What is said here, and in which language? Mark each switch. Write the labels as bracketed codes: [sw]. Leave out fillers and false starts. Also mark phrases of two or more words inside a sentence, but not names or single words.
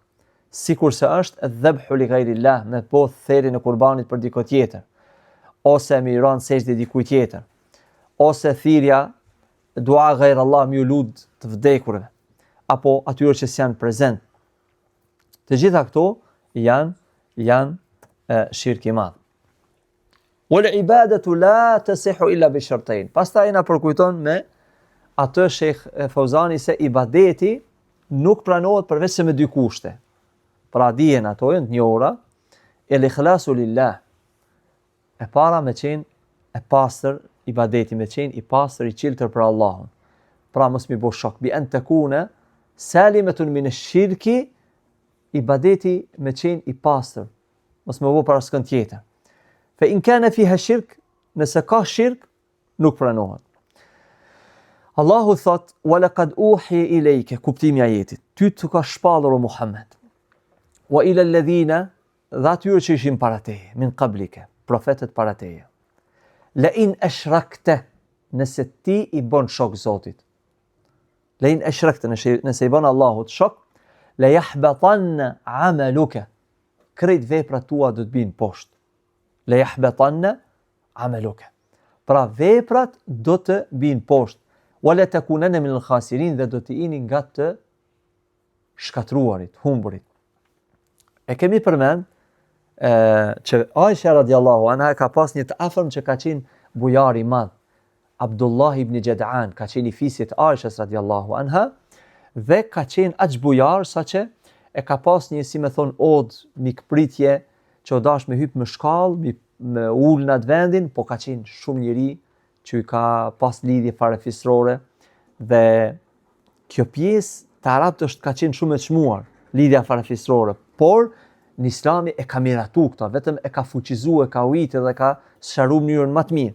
[sq] Sikurse është [ar] ذبحٌ لغير الله, [sq] me po therin e kurbanit për dikujt tjetër, ose me i ran sejdë dikujt tjetër, ose thirrja [ar] دعاء غير الله [sq] me lut të vdekurve, apo atyre që janë prezent. Të gjitha këto janë shirk i madh. [ar] والعبادة لا تصحّ إلا بشرطين. [sq] Pastaj na përkujton me atë Sheikh Fauzani se ibadeti nuk pranohet përveç se me dy kushte. Pra dihen ato janë të njohura, [ar] الإخلاص لله. [sq] E para me qenë e pastër, ibadeti me qenë i pastër, i qiltër për Allahun. Pra mos mi bo shok, [ar] بأن تكون سالمةً من الشرك, [sq] ibadeti me qenë i pastër, mos me bo para s'kën tjetër. [ar] فإن كان فيها شرك, [sq] nëse ka shirk, nuk pranohet. Allahu thot, [ar] ولقد أوحي إليك, [sq] kuptimi i ajetit, ty të ka shpallur o Muhammed, [ar] وإلى الذين, [sq] dhe atyre që ishin para teje, [ar] من قبلك, [sq] profetet para teje. [ar] لئن أشركت, [sq] nëse ti i bën shok Zotit. [ar] لئن أشركت, [sq] nëse i bën Allahut shok, [ar] ليحبطنّ عملك, [sq] krejt veprat tua do të binë poshtë. [ar] ليحبطنّ عملك. [sq] Pra veprat do të binë poshtë. [ar] ولتكوننّ من الخاسرين, [sq] dhe do të jeni nga të shkatruarit, humburit. E kemi përmend që Aisha [ar] رضي الله عنها [sq] ka pas një të afërm që ka qenë bujar i madh, Abdullah ibn Jad'an, ka qenë i fisit Aishas [ar] رضي الله عنها, [sq] dhe ka qenë aq bujar sa që e ka pas një, si me thon, od, mikpritje, që o dash me hyp me shkallë, me ul në atë vendin, po ka qenë shumë njëri që i ka pas lidhje farefisrore, dhe kjo pjesë të Arabt është ka qenë shumë e çmuar, lidhja farefisrore, por në Islami e ka miratu këta, vetëm e ka fuqizu, e ka ujtë dhe ka sharu mënyrën më të mirë.